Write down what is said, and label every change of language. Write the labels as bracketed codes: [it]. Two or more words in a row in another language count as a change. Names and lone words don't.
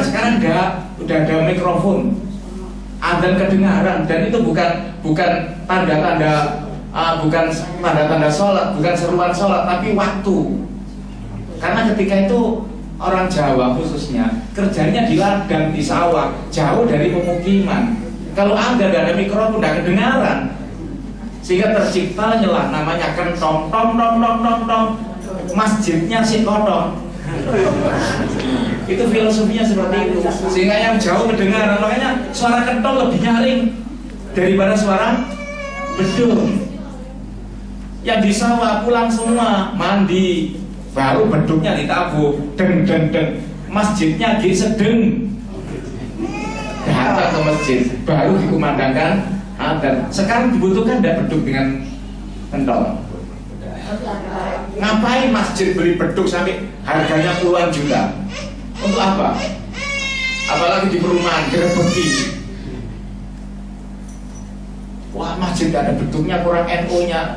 [id] Sekarang enggak, udah ada mikrofon, adzan kedengaran, dan itu bukan tanda-tanda bukan tanda-tanda sholat, bukan seruan sholat, tapi waktu. Karena ketika itu orang Jawa khususnya kerjanya di ladang, di sawah, jauh dari pemukiman. Kalau Anda tidak ada mikrofon, tidak kedengaran, sehingga tercipta nyelah namanya kentong, tong tong tong tong tong, masjidnya si kotong. Itu filosofinya seperti itu, sehingga yang jauh kedengaran. Makanya suara kentong lebih nyaring daripada suara beduk. Yang di sawah pulang semua mandi, baru beduknya ditabuh, deng deng deng, masjidnya sedeng. Datang ke masjid, baru dikumandangkan adzan. Sekarang dibutuhkan tidak beduk dengan kentong. Ngapain masjid beli beduk sampai harganya puluhan juta? Untuk apa? Apalagi di perumahan, gerebeki. Wah, masjid gak ada beduknya, kurang NU-nya.